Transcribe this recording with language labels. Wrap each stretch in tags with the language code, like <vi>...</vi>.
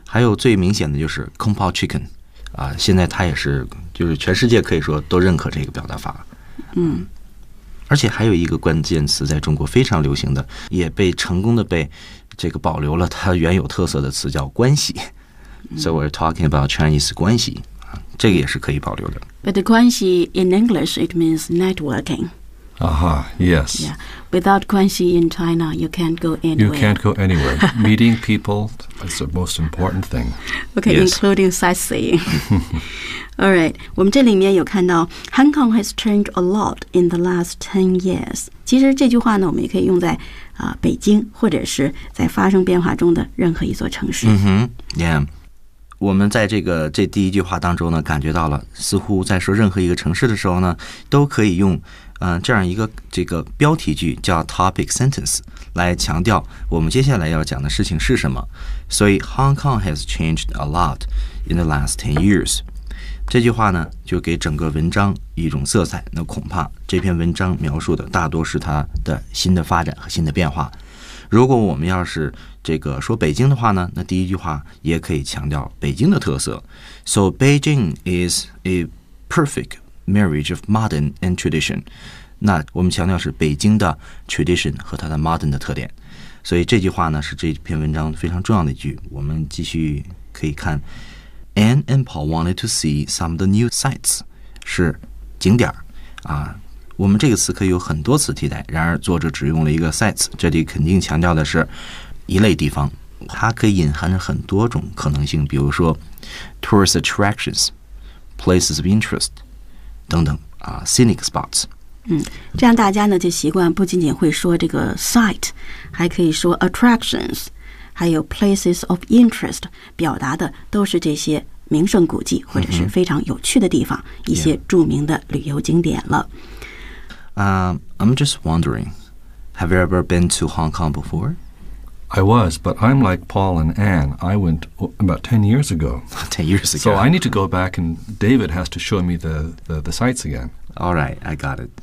<zh>还有最明显的就是 kung pao chicken， 啊，现在它也是，就是全世界可以说都认可这个表达法。嗯。而且还有一个关键词在中国非常流行的，也被成功的被这个保留了它原有特色的词叫关系。</zh> <en>So we're talking about Chinese 关系。这个也是可以保留的。 But the 关系 in English, it means networking. Yes. Yeah. Without 关系 in China, you can't go anywhere. You can't go anywhere. Meeting people is the most important thing. Okay,、 yes. including sightseeing. All right. 我们这里面有看到 Hong Kong has changed a lot in the last 10 years.</en> <zh>其实这句话呢，我们也可以用在、北京或者是在发生变化中的任何一座城市。 Mm-hmm. Yeah. 我们在这第一句话当中呢，感觉到了似乎在说任何一个城市的时候呢，都可以用这样一个这个标题句叫 topic sentence 来强调我们接下来要讲的事情是什么。所以 Hong Kong has changed a lot in the last 10 years 这句话呢，就给整个文章一种色彩。那恐怕这篇文章描述的大多是它的新的发展和新的变化。如果我们要是这个说北京的话呢，那第一句话也可以强调北京的特色。</zh> <en>So Beijing is a perfect marriage of modern and tradition.</en> <zh>那我们强调是北京的 tradition 和它的 modern 的特点。所以这句话呢，是这篇文章非常重要的一句。</zh> <en>我们继续可以看 Anne and Paul wanted to see some of the new sites.</en> <zh>是景点啊。我们这个词可以有很多词替代，然而作者只用了一个 sites， 这里肯定强调的是一类地方，它可以隐含着很多种可能性，比如说 tourist attractions， places of interest 等等啊， scenic spots。嗯，这样大家呢就习惯不仅仅会说这个 site， 还可以说 attractions， 还有 places of interest，表达的都是这些名胜古迹或者是非常有趣的地方、嗯、一些著名的旅游景点了。</zh> <en>I'm just wondering, have you ever been to Hong Kong before? I was, but I'm like Paul and Anne. I went about 10 years ago. 10 years ago. So I need to go back and David has to show me the sights again. All right, I got it.、</en>